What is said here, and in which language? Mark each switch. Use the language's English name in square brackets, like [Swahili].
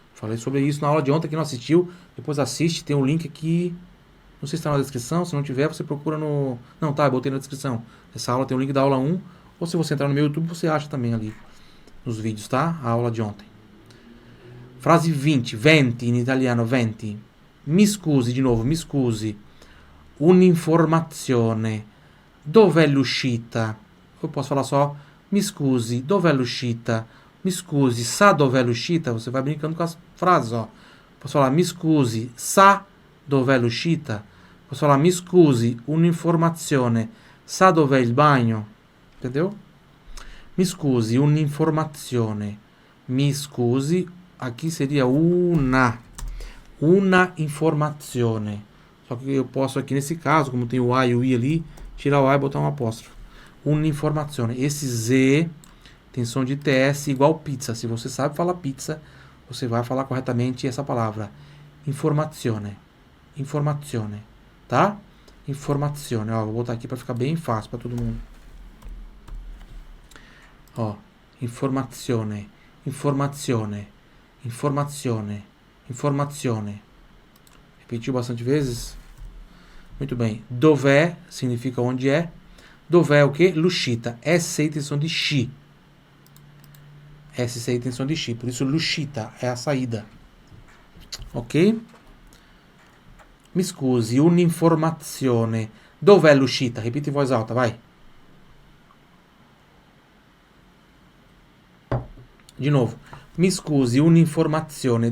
[Portuguese] Falei sobre isso na aula de ontem, que não assistiu. Depois assiste, tem um link aqui. Não sei se está na descrição. Se não tiver, você procura no... Não, tá, eu botei na descrição. Essa aula tem o link da aula 1. Ou se você entrar no meu YouTube, você acha também ali nos vídeos, tá? A aula de ontem. Frase 20. [Italian] 20 in italiano, [Portuguese] 20. [Italian] Mi scusi, di nuovo, mi scusi. Un'informazione. Dov'è l'uscita? [Portuguese] Eu posso falar só, [Italian] mi scusi, dov'è l'uscita? Mi scusi, sa dov'è l'uscita? [Portuguese] Você vai brincando com as frases, ó. Posso falar, [Italian] mi scusi, sa dov'è l'uscita? [Portuguese] Posso falar, [Italian] mi scusi, un'informazione. Sa dov'è il bagno? [Portuguese] Entendeu? [Italian] Mi scusi, un'informazione. Mi scusi, [Portuguese] aqui seria [Italian] una informazione. [Portuguese] Só que eu posso aqui nesse caso, como tem o A e o I ali, tirar o A e botar um apóstrofo. [Italian] Un'informazione. [Portuguese] Esse Z tem som de TS igual pizza. Se você sabe falar pizza, você vai falar corretamente essa palavra. [Italian] Informazione. Informazione. Tá? Informazione. [Portuguese] Ó, vou botar aqui para ficar bem fácil para todo mundo. [Italian] Ó, informazione. Informazione. [Portuguese] Informazione. Informazione. Repetiu bastante vezes? Muito bem. Dov'è significa onde é. Dov'è o quê? [Italian] L'uscita. [Portuguese] S tem som de chi. S tem som de chi. Por isso, [Italian] l'uscita [Portuguese] é a saída. Ok? [Italian] Mi scusi, un'informazione. Dov'è l'uscita? [Portuguese] Repita em voz alta, vai. De novo. [Italian] Mi scusi, un'informazione.